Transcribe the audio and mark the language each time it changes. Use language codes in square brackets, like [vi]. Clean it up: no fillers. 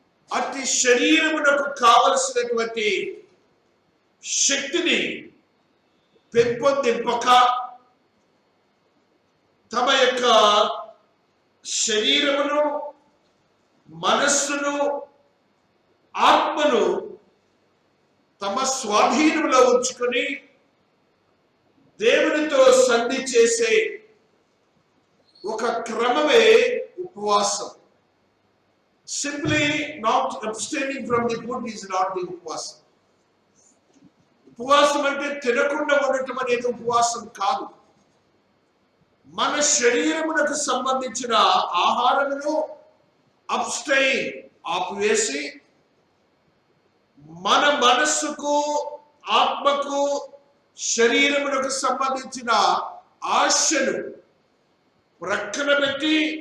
[te] అతి శరీరమునకు కావలసినటువంటి శక్తిని పెంపొందింపక తమ యొక్క శరీరమును, మనస్సును, ఆత్మను తమ స్వాధీనంలో ఉంచుకొని దేవునితో సంధి చేసే ఒక క్రమమే ఉపవాసం. [en] Simply not abstaining from the food is not the upavasam. [te] ఉపవాసం అంటే తినకుండా ఉండటం అనేది ఉపవాసం కాదు. మన శరీరమునకు సంబంధించిన ఆహారమును అబ్స్టైన్ ఆపివేసి మన మనస్సుకు, ఆత్మకు, శరీరమునకు సంబంధించిన ఆశను ప్రక్కన పెట్టి